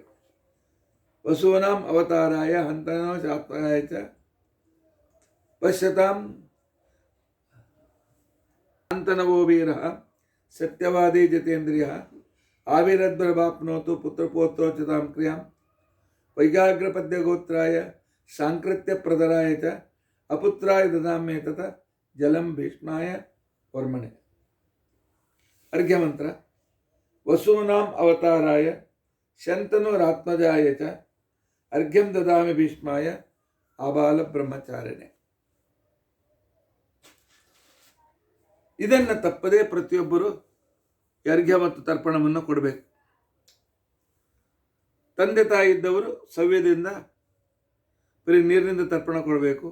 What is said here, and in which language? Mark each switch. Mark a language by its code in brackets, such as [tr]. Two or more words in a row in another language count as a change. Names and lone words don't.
[sa] ವಸೂನಾಂ ಅವತಾರಾಯ ಹಂತನೋ ಶಾತ್ಮಜಾಯ ಚ ಪಶ್ಯತಾಂ ಶಾಂತನವೋ ವೀರ ಸತ್ಯವಾದಿ ಜಿತೇಂದ್ರಿಯ ಆವಿರದ್ಭಿರ್ವಾಪ್ನೋತು ಪುತ್ರಪೌತ್ರೋಚಿತಾಂ ಕ್ರಿಯಾಂ ವೈಗಾಗ್ರಪದ್ಯ ಗೋತ್ರಾಯ ಸಾಂಕೃತ್ಯ ಪ್ರದರಾಯ ಚ ಅಪುತ್ರಾಯ ದದಾಮ್ಯೇತತ್ ಜಲಂ ಭೀಷ್ಮಾಯ ವರ್ಮಣೆ. ಅರ್ಘ್ಯಮಂತ್ರ ವಸೂನಾಂ ಅವತಾರಾಯ ಶಂತನೋರಾತ್ಮಜಾಯ ಚ ಅರ್ಘ್ಯಂ ದದಾಮಿ ಭೀಷ್ಮಾಯ ಆಬಾಲ ಬ್ರಹ್ಮಚಾರಿಣೆ. [kn] ಇದನ್ನು ತಪ್ಪದೇ ಪ್ರತಿಯೊಬ್ಬರು ಅರ್ಘ್ಯ ಮತ್ತು ತರ್ಪಣವನ್ನು ಕೊಡಬೇಕು. ತಂದೆ ತಾಯಿ ಇದ್ದವರು ಸವ್ಯದಿಂದ ಬರೀ ನೀರಿನಿಂದ ತರ್ಪಣ ಕೊಡಬೇಕು.